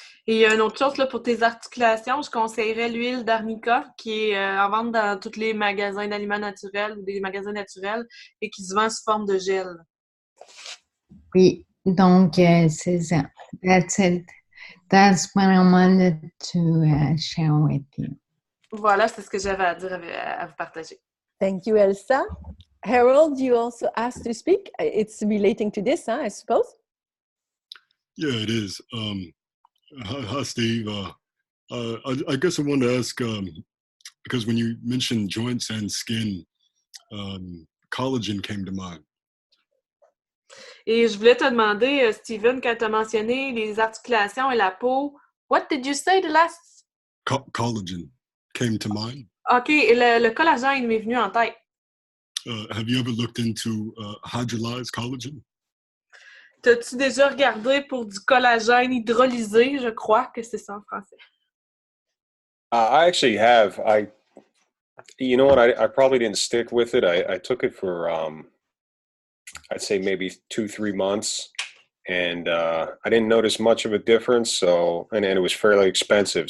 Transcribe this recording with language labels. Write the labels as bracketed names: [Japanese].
[French] Et une autre chose, là, pour tes articulations, je conseillerais l'huile d'arnica qui est en vente dans tous les magasins d'aliments naturels ou des magasins naturels et qui se vend sous forme de gel. Oui, donc c'est ça. [English] That's it. That's what I wanted to share with you. [French] Voilà, c'est ce que j'avais à dire à vous partager. [English] Thank you, Elsa. Harold, you also asked to speak. It's relating to this, I suppose? Yeah, it is. Hi, Steve. I guess I wanted to ask, because when you mentioned joints and skin, collagen came to mind. [French] Et je voulais te demander, Steven, quand tu as mentionné les articulations et la peau, [English] what did you say the last? Collagen came to mind. [French] OK, et le collagène m'est venu en tête. [English] Have you ever looked into hydrolyzed collagen? [French] T'as-tu déjà regardé pour du collagène hydrolysé? Je crois que c'est ça en français. [English] I actually have. You know what? I probably didn't stick with it. I took it for, I'd say maybe 2-3 months. And I didn't notice much of a difference. So, and it was fairly expensive.